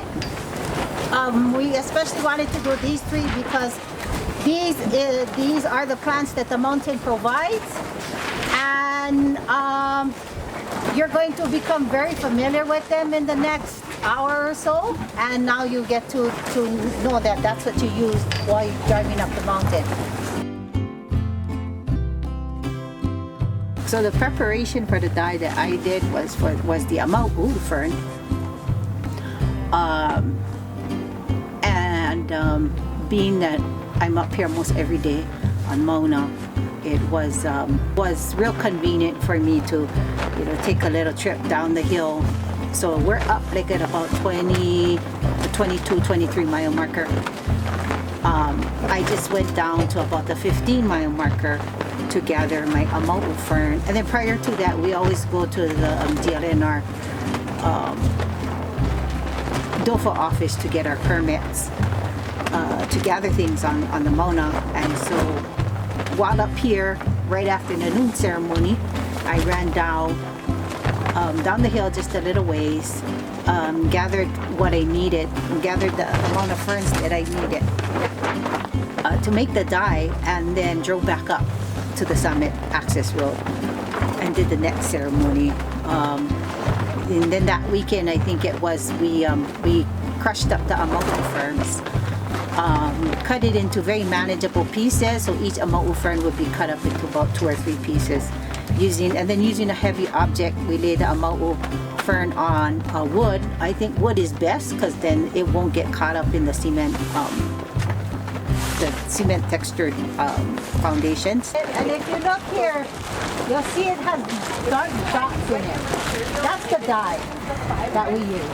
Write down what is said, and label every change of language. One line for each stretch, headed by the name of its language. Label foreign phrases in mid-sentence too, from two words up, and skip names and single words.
English: We especially wanted to do these three because these are the plants that the mountain provides, and you're going to become very familiar with them in the next hour or so, and now you get to know that that's what you use while you're driving up the mountain. So the preparation for the dye that I did was the ʻamauʻu fern, being that I'm up here almost every day on Mauna, it was real convenient for me to take a little trip down the hill. So we're up like at about 22, 23 mile marker. I just went down to about the 15 mile marker to gather my ʻamauʻu fern, and then prior to that we always go to the DLNR DOFA office to get our permits to gather things on the Mauna. And so while up here, right after the noon ceremony, I ran down the hill just a little ways, gathered what I needed, gathered the amount of ferns that I needed to make the dye, and then drove back up to the summit access road and did the next ceremony. And then that weekend, I think it was, we crushed up the ʻamauʻu ferns, cut it into very manageable pieces. So each ʻamauʻu fern would be cut up into about 2 or 3 pieces. Using a heavy object, we lay the ʻamauʻu fern on wood. I think wood is best because then it won't get caught up in the cement textured foundations. And if you look here, you'll see it has dark dots in it. That's the dye that we use.